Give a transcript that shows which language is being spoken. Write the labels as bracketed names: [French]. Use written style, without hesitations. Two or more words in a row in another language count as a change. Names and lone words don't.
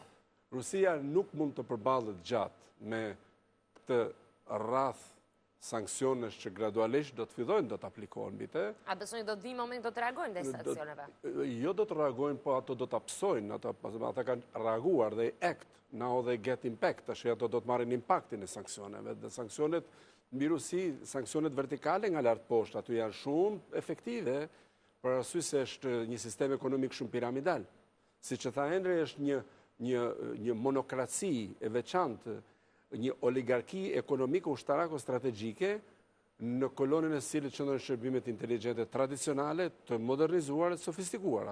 [Albanian] Rusia nuk mund të përballet gjatë me këtë rrath sanksionesh që gradualisht do të fillojnë, do të aplikohen mbi te. A besoni do të vi moment do të reagojnë ndaj sanksioneve? Jo do të reagojnë, po ato do të absojnë, ata kanë reaguar dhe [English] act, now they get impact, [Albanian] tash ato do të marrin impaktin e sanksioneve. Dhe sanksionet mbi Rusi, sanksionet vertikale nga lart poshtë, ato janë shumë efektive, për arsye se është një sistem ekonomik shumë piramidal. Siç e tha Henry, është një monokraci e veçantë, një oligarki ekonomike ushtarako-strategjike në kolonën e cilit qëndron shërbimet inteligjente tradicionale, të modernizuara dhe sofistikuara.